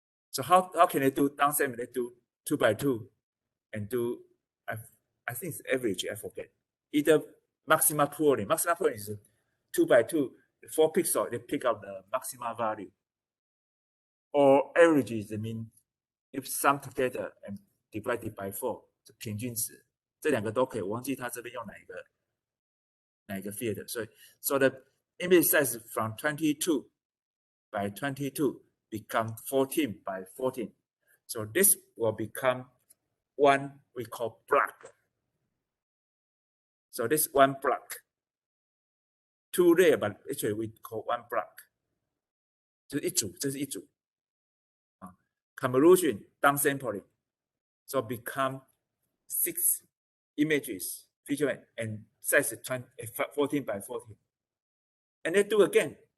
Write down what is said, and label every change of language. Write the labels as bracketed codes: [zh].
[en] So how can they do downsampling? They do 2 by 2 and do I think it's average. I forget. Either maximum pooling. Maximum pooling is 2 by 2, 4 pixels. They pick up the maximum value. Or average is the mean. If sum together and divided by 4, [zh] 是平均值。这2个都可以，我忘记他这边用哪一个 field， 所以 [en] the image size from 22 by 22 become 14 by 14. So this will become one we call block. So this one block, 2 layer, but actually we call one block. [zh] 这是一组啊 [en] convolution downsampling, so become 6 images, feature and size 14 by 14. And they do again.